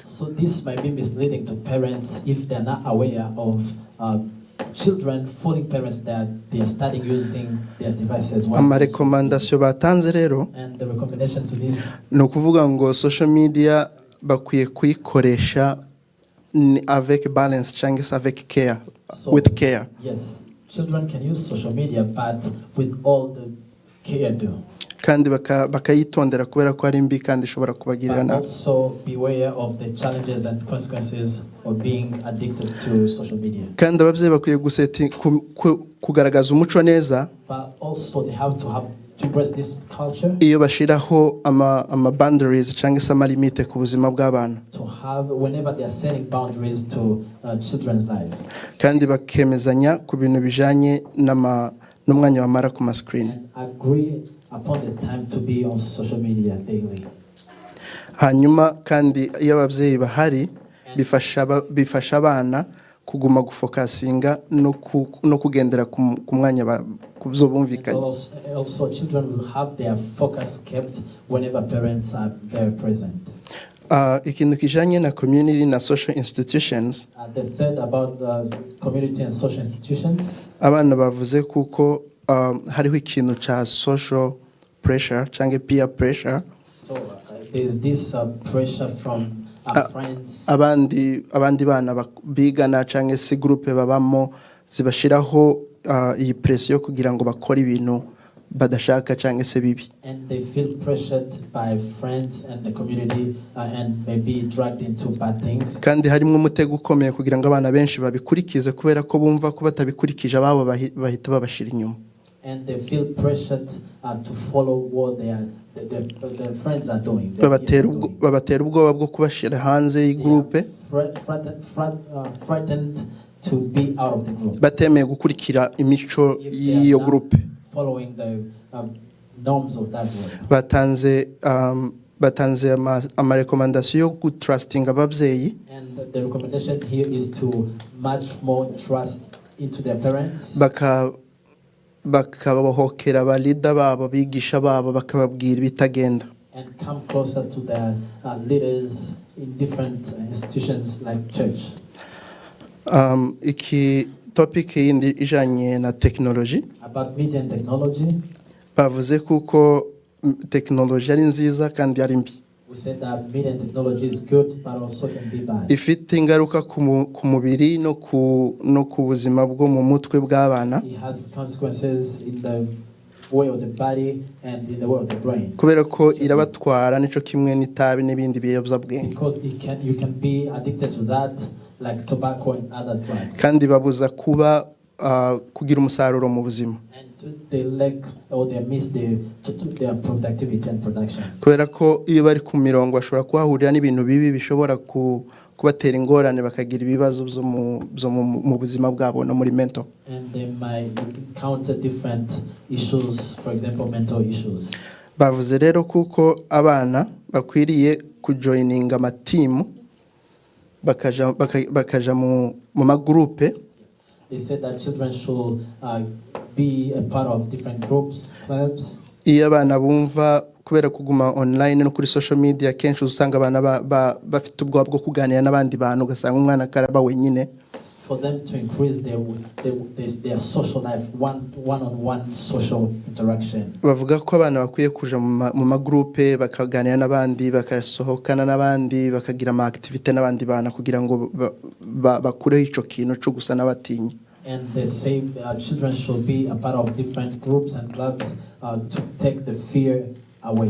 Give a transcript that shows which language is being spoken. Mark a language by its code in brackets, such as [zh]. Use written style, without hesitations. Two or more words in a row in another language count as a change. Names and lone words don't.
[en] So this might be misleading to parents if they're not aware of children fooling parents that they are studying using their devices. [rw] Amarekomandasiyo batanze rero [en] And the recommendation to this [rw] no kuvuga ngo [en] social media [rw] bakwiye kuyikoresha avec balance cyangwa avec care, [en] with care. Yes, children can use social media but with all the care due. [rw] Kandi bakayitondera kubera ko ari mbi kandi ishobora kubagirira nabi. [en] Also beware of the challenges and consequences of being addicted to social media. [rw] Kandi ababyeyi bakwiye kugaragaza umuco neza. [en] But also they have to embrace this culture. [rw] Iyo bashiraho ama boundaries cyangwa se amalimite ku buzima bw'abana. [en] To have whenever they are setting boundaries to children's life. [rw] Kandi bakemezanya ku bintu bijanye n'umwanya bamara ku screen. [en] Agree upon the time to be on social media daily. [rw] Hanyuma kandi iyo ababyeyi bahari bifasha abana kuguma gufokasinga no kugendera ku mwanya kubyo bumvikanye. [en] Also children will have their focus kept whenever parents are there present. [rw] Ikintu kijanye na community na [en] social institutions. The third about community and social institutions. [rw] Abana bavuze kuko hariho ikintu cha [en] social pressure [rw] cyangwa [en] peer pressure. So there's this pressure from friends. [rw] Abandi bana bigana cyangwa se groupe babamo zibashiraho iyi pressure yo kugira ngo bakore ibintu badashaka cyangwa se bibi. [en] And they feel pressured by friends and the community and may be dragged into bad things. [rw] Kandi harimo umutego ukomeye kugira ngo abana benshi babikurikize kubera ko bumva ko batabikurikije ababo bahita babashira inyuma. [en] And they feel pressured to follow what their friends are doing. [rw] Babatera ubwoba bwo kubashira hanze y'igroupe. [en] Frightened to be out of the group. [rw] Batemeye gukurikira imico y'iyo groupe. [en] Following the norms of that group. [rw] Batanze amarekomandasiyo yo gutrustinga ababyeyi. [en] And the recommendation here is to much more trust into their parents. [rw] Bakabahohokera abalida babo bigisha babo bakababwira ibitagenda. [en] And come closer to the leaders in different institutions like church. [rw] Iki topic yindi ijanye na technology. [en] About media and technology. [rw] Bavuze kuko technology ari nziza kandi ari mbi. [en] We said that media and technology is good but also can be bad. [rw] Ifite ingaruka ku mubiri no ku buzima bwo mu mutwe bw'abana. [en] It has consequences in the way of the body and in the way of the brain. [rw] Kubera ko irabatwara nico kimwe n'itabi n'ibindi biyobyabwenge. [en] Because you can be addicted to that like tobacco and other drugs. [rw] Kandi babuza kuba kugira umusaruro mu buzima. [en] They lack or they miss their productivity and production. [rw] Kubera ko iyo bari ku mirongo bashobora kuhahurira n'ibintu bibi bishobora kubatera ingorane bakagira ibibazo byo mu buzima bwabo no muri mental. [en] And they might encounter different issues, for example mental issues. [rw] Bavuze rero kuko abana bakwiriye kujoininga amatimu bakaja mu magroupe. [en] They said that children should be a part of different groups, clubs. [rw] Iyo abana bumva kubera kuguma online no kuri [en] social media [rw] kenshi usanga abana bafite ubwoba bwo kuganira n'abandi bantu ugasanga umwana karaba wenyine. [en] For them to increase their social life, one-on-one social interaction. [rw] Bavuga ko abana bakwiye kuja mu magroupe bakaganira n'abandi bakasohokana n'abandi bakagira ama activity n'abandi bana kugira ngo bakureho ico kintu cyo gusa n'abatinyi. [en] And they say children should be a part of different groups and clubs to take the fear away.